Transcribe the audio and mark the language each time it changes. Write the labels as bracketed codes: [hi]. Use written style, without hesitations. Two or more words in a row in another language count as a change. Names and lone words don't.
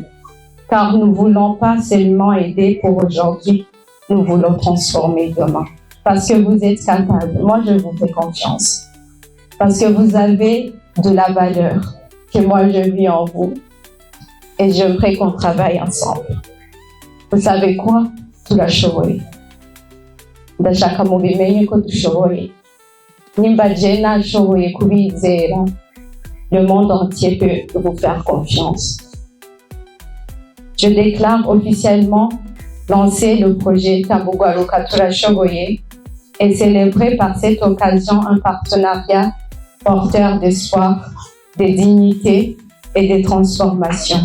[fr] Car nous ne voulons pas seulement aider pour aujourd'hui, nous voulons transformer demain. Parce que vous êtes capables, moi je vous fais confiance. Parce que vous avez de la valeur que moi je vis en vous. Et j'aimerais qu'on travaille ensemble. Vous savez quoi? [rn] Turashoboye. Ndashaka mubimenye ko dushoboye. Nimba je nashoboye kubizera, [fr] le monde entier peut vous faire confiance. Je déclare officiellement lancer le projet Tambugwaruka Turashoboye et célébrer par cette occasion un partenariat porteur d'espoir, de dignité et de transformation.